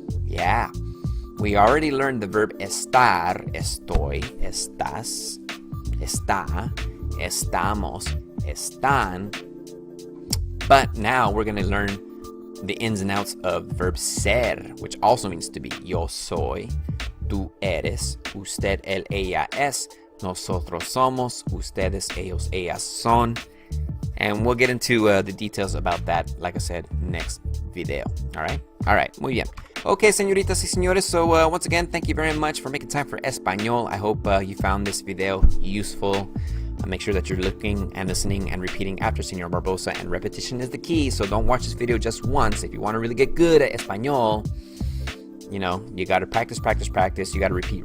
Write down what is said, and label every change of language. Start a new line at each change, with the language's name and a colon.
English: Yeah. We already learned the verb estar,
Spanish: estoy, estás, está, estamos, están.
English: But now we're going to learn the ins and outs of the verb ser, which also means to be.
Spanish: Yo soy, tú eres, usted, él, ella es, nosotros somos, ustedes, ellos, ellas son.
English: And we'll get into the details about that, like I said, next video. All right,
Spanish: muy bien.
English: Okay,
Spanish: señoritas y señores,
English: so once again, thank you very much for making time for Español. I hope you found this video useful. Make sure that you're looking and listening and repeating after Señor Barbosa, and repetition is the key, so don't watch this video just once. If you want to really get good at Español, you got to practice. You got to repeat.